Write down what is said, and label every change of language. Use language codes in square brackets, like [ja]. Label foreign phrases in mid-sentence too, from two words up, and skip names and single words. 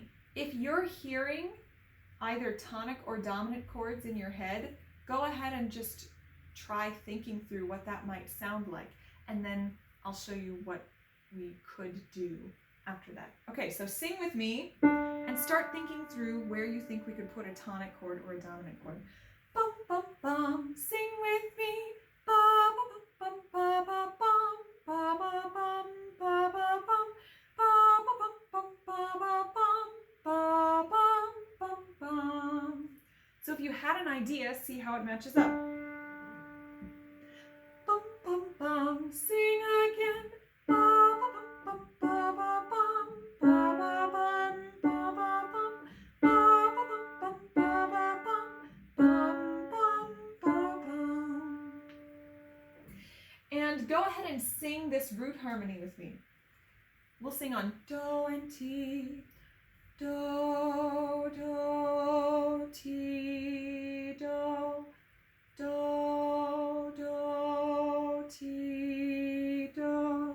[en] If you're hearing either tonic or dominant chords in your head, go ahead and just try thinking through what that might sound like, and then I'll show you what we could do after that. Okay, so sing with me and start thinking through where you think we could put a tonic chord or a dominant chord. Bum, bum, bum, sing with me. Ba, ba, bum, ba, ba, bum, ba, ba, bum, ba, ba, bum, ba, ba, bum, bum, ba, ba, bum, ba, bum, bum, bum. So if you had an idea, see how it matches up. Bum, bum, bum, sing again. Ba, ba, bum, ba, ba, bum, ba, ba, bum, ba, ba, bum, ba, ba, bum, ba, ba, bum, bum, bum, ba, bum. And go ahead and sing this root harmony with me. We'll sing on do and ti. Do, do, ti, do, do, do, ti, do.